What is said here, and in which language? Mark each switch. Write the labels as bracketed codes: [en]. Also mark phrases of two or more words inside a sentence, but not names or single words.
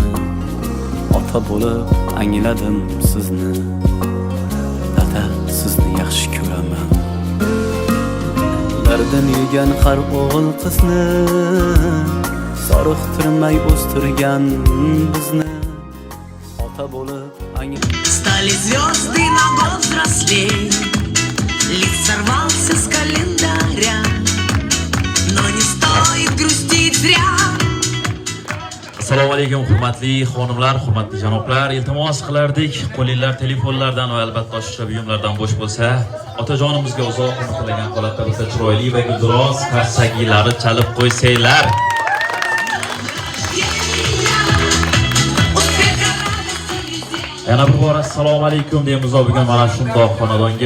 [uz] Ota bo'lib angladim sizni, dada sizni yaxshi ko'raman. Dardin yegan har o'g'il qizni, zoriqtirmay o'stirgan bizni. Ota bo'lib angladim. [ru] Стали звезды на год взрослей, лист сорвался с календаря, но не стоит грустить зря. [uz] Assalomu alaykum hurmatli xonimlar, hurmatli janoblar. Iltimos qilardik, qo'linglar telefonlardan va albatta boshqa buyumlardan bo'sh bo'lsa, otajonimizga uzoq umrlagan holatda bo'lsa chiroyli va guldiroz qarsagiylari chalib qo'ysanglar. Yana bir bor assalomu alaykum deymiz bugun mana shundoq xonadonga.